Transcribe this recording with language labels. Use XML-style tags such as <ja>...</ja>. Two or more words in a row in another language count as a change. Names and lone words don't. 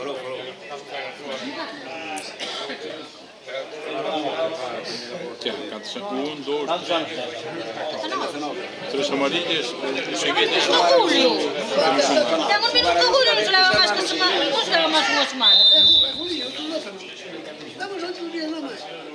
<es>Un, dos, tres amarillas, seguidas. Julio.</es> <gl>Temos minuto Julio, non se leva máis que semana, non se leva máis unha semana. Julio,</gl> <es>tú no sabes. Damos 8 días nada más.</es>